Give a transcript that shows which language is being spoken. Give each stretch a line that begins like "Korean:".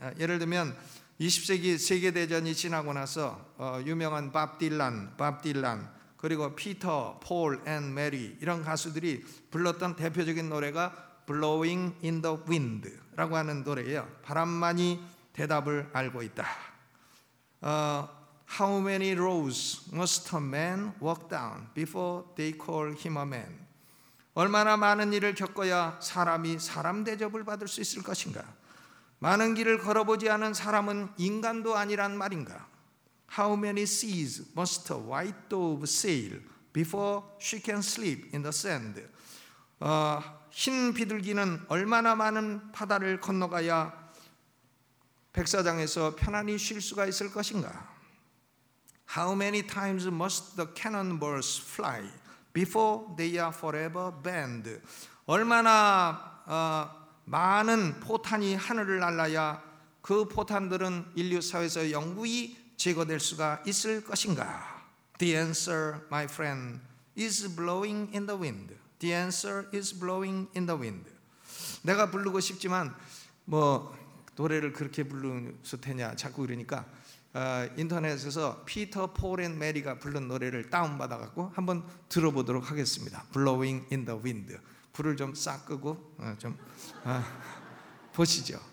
Korean: 예를 들면 20세기 세계대전이 지나고 나서 유명한 밥 딜란, 그리고 피터, 폴 앤 메리 이런 가수들이 불렀던 대표적인 노래가 Blowing in the Wind라고 하는 노래예요. 바람만이 대답을 알고 있다.
English: How many rows must a man walk down before they call him a man?
Korean: 얼마나 많은 일을 겪어야 사람이 사람 대접을 받을 수 있을 것인가? 많은 길을 걸어보지 않은 사람은 인간도 아니란 말인가?
English: How many seas must a white dove sail before she can sleep in the sand?
Korean: 흰 비둘기는 얼마나 많은 바다를 건너가야 백사장에서 편안히 쉴 수가 있을 것인가?
English: How many times must the cannonballs fly before they are forever banned?
Korean: 얼마나 많은 포탄이 하늘을 날라야 그 포탄들은 인류 사회에서 영구히 제거될 수가 있을 것인가?
English: The answer, my friend, is blowing in the wind. The answer is blowing in the wind.
Korean: 내가 부르고 싶지만 뭐 노래를 그렇게 부르면 되냐 자꾸 그러니까 인터넷에서 피터 폴 앤 메리가 부른 노래를 다운받아갖고 한번 들어보도록 하겠습니다.
English: Blowing in the wind.
Korean: 불을 좀 싹 끄고 좀 보시죠.